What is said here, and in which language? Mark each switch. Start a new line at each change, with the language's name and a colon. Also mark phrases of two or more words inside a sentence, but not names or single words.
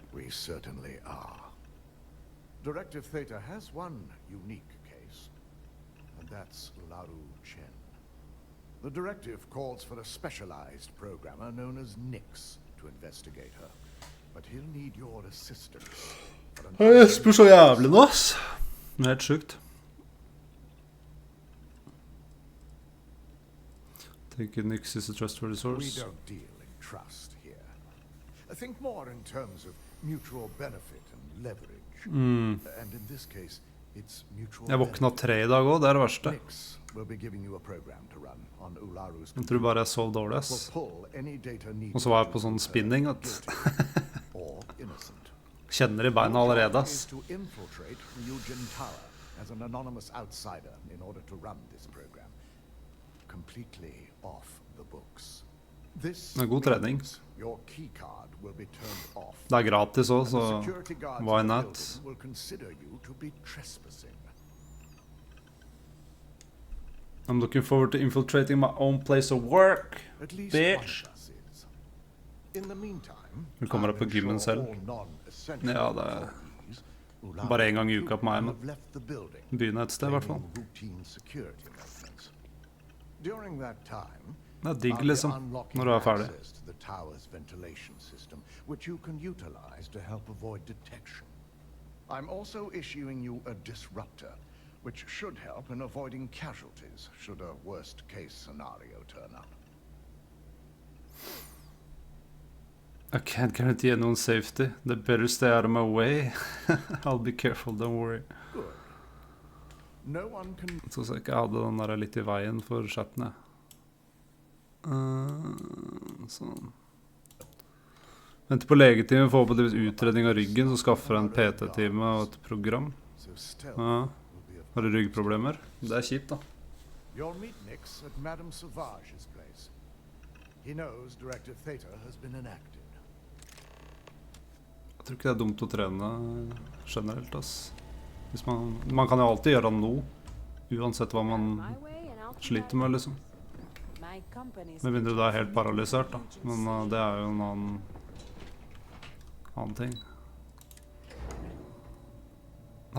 English: We certainly are. Directive Theta has one unique case, and that's Laru Chen. The directive calls for a specialized programmer known as Nix to investigate her, but he'll need your assistance.
Norwegian: Det spør så jævlig nå, ass. Det er helt sjukt.
English: Take Nix is a trustworthy source. We don't deal in trust here. I think more in terms of mutual benefit and leverage. And in this case, it's mutual.
Norwegian: Jeg våkna 3 i dag også, det er det verste.
English: Nix will be giving you a program to run on Ularu's.
Norwegian: Jeg tror bare jeg sov dårlig, ass. Og så var jeg på sånn spinning, at kjenner i beina allerede, ass.
English: To infiltrate Ryujin Tower as an anonymous outsider in order to run this program completely off the books. This
Norwegian: Det er god trening.
English: your key card will be turned off.
Norwegian: Det er gratis også, så
English: And the security guards why in the not? building will consider you to be trespassing. I'm looking forward to infiltrating my own place of work, At least bitch. one of us is. In the meantime,
Norwegian: Du kommer deg på gymmen selv. Ja, det er bare en gang i uka på meg, men begynner et sted i hvert fall.
English: During that time,
Norwegian: Det er digg liksom, når du er ferdig.
English: the tower's ventilation system, which you can utilize to help avoid detection. I'm also issuing you a disruptor, which should help in avoiding casualties should a worst-case scenario turn up. I can't guarantee anyone safety. They better stay out of my way. I'll be careful, don't worry. Good. No one can...
Norwegian: Så jeg ikke hadde den der litt i veien for chatten, jeg. Sånn. Venter på legetime, får på utredning av ryggen, så skaffer jeg en PT-time og et program. Ja. Har du ryggproblemer? Det er kjipt, da.
English: You'll meet Nix at Madame Sauvage's place. He knows Directive Theta has been enacted.
Norwegian: Jeg tror ikke det er dumt å trene generelt, ass. Hvis man kan jo alltid gjøre noe, uansett hva man sliter med, liksom. Med mindre du er helt paralysert, da. Men det er jo en annen ting.